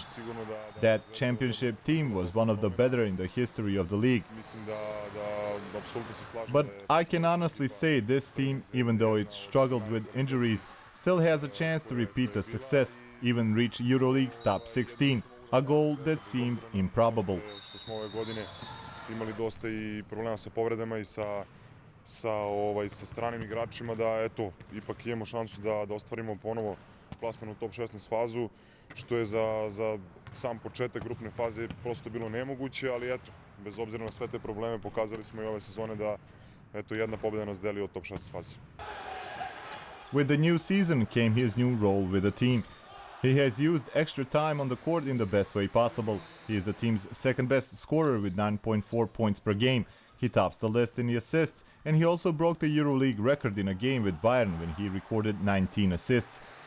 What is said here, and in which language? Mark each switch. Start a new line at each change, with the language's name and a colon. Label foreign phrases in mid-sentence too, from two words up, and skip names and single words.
English: That championship team was one of the better in the history of the league. But I can honestly say this team, even though it struggled with injuries, still has a chance to repeat the success, even reach EuroLeague's top 16, a goal that seemed improbable.
Serbian: Imali dosta I problema sa povredama I sa stranim igračima da eto ipak imamo šansu da ostvarimo ponovo plasman u top 16 fazu, što je za sam početak grupne faze prosto bilo nemoguće, ali eto, bez obzira na sve te probleme, pokazali smo i ove sezone da eto, jedna pobjeda nas deli od top 16 faze.
English: With the new season came his new role with the team. He has used extra time on the court in the best way possible. He is the team's second best scorer with 9.4 points per game. He tops the list in the assists, and he also broke the EuroLeague record in a game with Bayern when he recorded 19 assists.